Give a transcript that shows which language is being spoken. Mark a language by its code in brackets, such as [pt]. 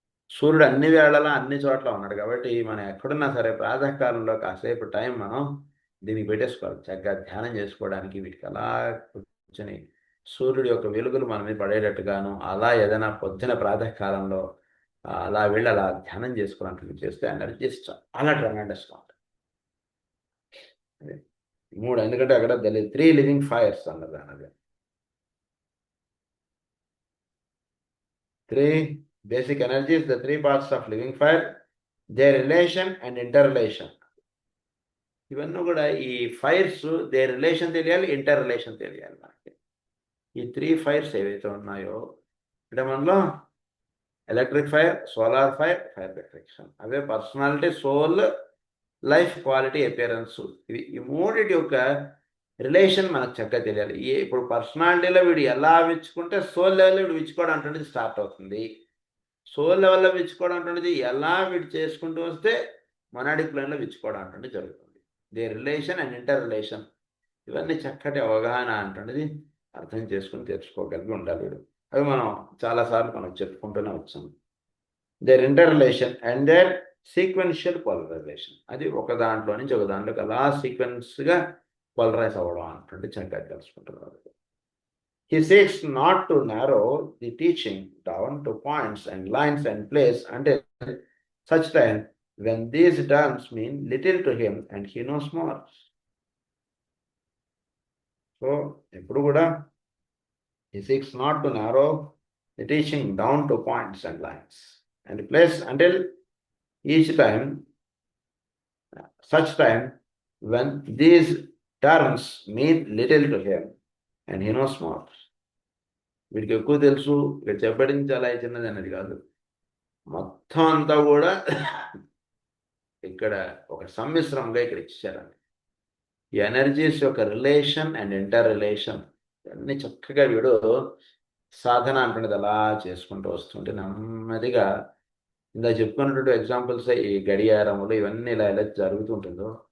[te] సూర్యుడు అన్ని వేళలా అన్ని చోట్ల ఉన్నాడు కాబట్టి మనం ఎక్కడున్నా సరే ప్రాతకాలంలో కాసేపు టైం మనం దీనికి పెట్టేసుకోవాలి. చక్కగా ధ్యానం చేసుకోవడానికి వీటికి అలా కూర్చొని సూర్యుడి యొక్క వెలుగులు మన మీద పడేటట్టుగాను అలా ఏదైనా పొద్దున ప్రాతకాలంలో అలా వెళ్ళి అలా ధ్యానం చేసుకోవడానికి చేస్తే ఎనర్జీస్ చాలా ట్రమెండస్గా ఉంటాయి. మూడు, ఎందుకంటే అక్కడ త్రీ లివింగ్ ఫైర్స్ అన్నది అన్నది three [en] basic energies, the three parts of living fire, their relation and interrelation. [te] ఇవన్నీ కూడా ఈ ఫైర్స్ దేర్ రిలేషన్ తెలియాలి, ఇంటర్ రిలేషన్ తెలియాలి మనకి. ఈ త్రీ ఫైర్స్ ఏవైతే ఉన్నాయో అంటే మనలో electric fire, solar fire, fire reflection, అవే personality, soul, life, quality, appearance. ఇవి ఈ మూడిటి యొక్క రిలేషన్ మనకు చక్కగా తెలియాలి. ఇప్పుడు పర్సనాలిటీలో వీడు ఎలా విచ్చుకుంటే సోల్ లెవెల్లో వీడు విచ్చుకోవడం అంటున్నది స్టార్ట్ అవుతుంది. సోల్ లెవెల్లో విచ్చుకోవడం అంటున్నది ఎలా వీడు చేసుకుంటూ వస్తే మొనాడిక్ ప్లేన్లో విచ్చుకోవడం అంటున్నది జరుగుతుంది. They relation and inter relation ఇవన్నీ చక్కటి అవగాహన అంటున్నది అర్థం చేసుకుని తెచ్చుకోగలిగి ఉండాలి వీడు. అవి మనం చాలాసార్లు మనం చెప్పుకుంటూనే వచ్చాము. There inter relation and there sequential polarisation, అది ఒక దాంట్లో నుంచి ఒక దాంట్లోకి అలా సీక్వెన్స్గా పోలరైజ్ అవ్వడం అంటుంటే చక్కగా తెలుసుకుంటున్నారు. [en] He seeks not to narrow the teaching down to points and lines and place until such time when these terms mean little to him and he knows more. So, [te] ఎప్పుడు కూడా [en] he seeks not to narrow the teaching down to points and lines and place until each time, such time when these terms mean little to him and he knows more. [te] వీడికి ఎక్కువ తెలుసు, ఇక్కడ చెప్పడింది చాలా చిన్నది అనేది కాదు, మొత్తం అంతా కూడా ఇక్కడ ఒక సమ్మిశ్రంగా ఇక్కడ ఇచ్చారండి. ఈ ఎనర్జీస్ యొక్క రిలేషన్ అండ్ ఇంటర్ రిలేషన్ ఇవన్నీ చక్కగా వీడు సాధన అంటున్నది అలా చేసుకుంటూ వస్తుంటే నెమ్మదిగా ఇందా చెప్పుకున్నటువంటి ఎగ్జాంపుల్స్ ఈ గడియారములు ఇవన్నీ ఇలా ఎలా జరుగుతుంటుందో